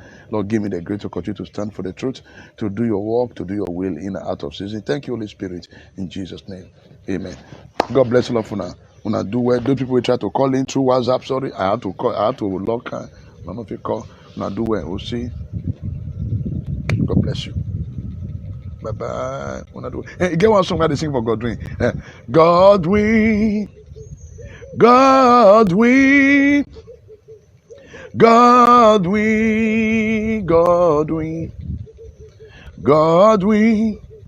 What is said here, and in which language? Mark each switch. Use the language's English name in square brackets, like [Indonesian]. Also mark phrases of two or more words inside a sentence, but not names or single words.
[English] Lord, give me the grace to continue to stand for the truth, to do your work, to do your will in and out of season. Thank you, Holy Spirit, in Jesus' name. Amen. God bless all of you now. When I do well, those people will try to call in through WhatsApp. Sorry, I had to log. None of you call. When I do well, we'll see. God bless you. Bye bye. When I do well. Hey, get one song that they sing for Godwin. Godwin, Godwin, Godwin, Godwin, Godwin.